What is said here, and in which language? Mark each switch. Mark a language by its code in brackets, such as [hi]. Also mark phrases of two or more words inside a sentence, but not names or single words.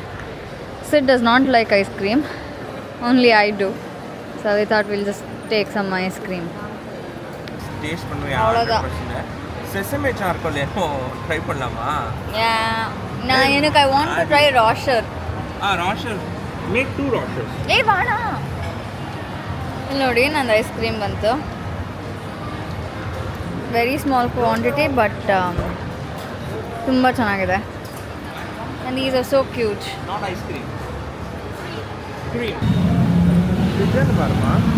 [en] Sid does not like ice cream, only I do. So we thought we'll just take some ice cream. [ta] டேஸ்ட் பண்ணுவேன். அவ்வளோதான். [en] sesame charcoal [ta] ஏனோ ட்ரை பண்ணலாமா? நான் எனக்கு [en] I want to try rasher. rasher make 2 rashers. [kn] ಬೇಡ ಇಲ್ಲಿ ನೋಡಿ ನಂದು ಐಸ್ ಕ್ರೀಮ್ ಬಂತು. [en] very small quantity but [kn] ತುಂಬ ಚೆನ್ನಾಗಿದೆ. [en] and these are so cute. not ice cream, cream. [kn] ಇದನ್ನು ಬಾರಮ್ಮ.